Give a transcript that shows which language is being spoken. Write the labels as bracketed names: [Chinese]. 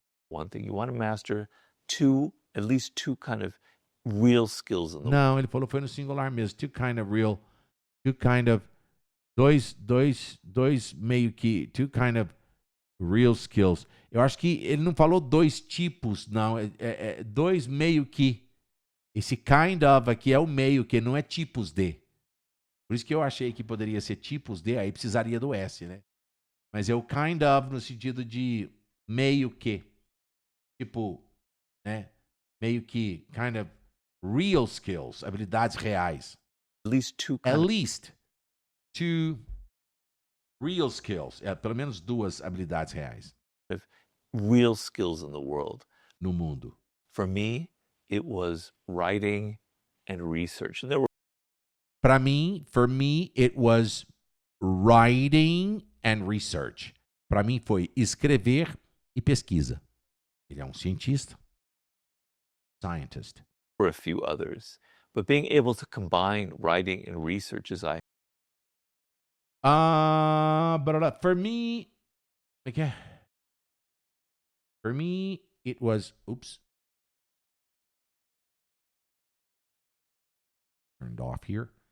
[English] One thing, you want to master at least two kind of real skills in the [Portuguese] Não, ele falou foi no singular mesmo, dois meio que, [English] two kind of real skills. [Portuguese] Eu acho que ele não falou dois tipos, não. Dois meio que. Esse kind of aqui é o meio que, não é tipos de. Por isso que eu achei que poderia ser tipos de, aí precisaria do S, né? Mas é o kind of no sentido de meio que. Tipo, né? Meio que, kind of real skills, habilidades reais. [English] At least two real skills. [Portuguese] Pelo menos duas habilidades reais. [English] Real skills in the world. [Portuguese] No mundo. [English] For me, it was writing and research. And there were For me, it was writing and research. [Portuguese] Para mim foi escrever e pesquisa. Ele é um cientista. Scientist. [English] a few others, but being able to combine writing and research as I but for me, okay. For me, it was turned off here.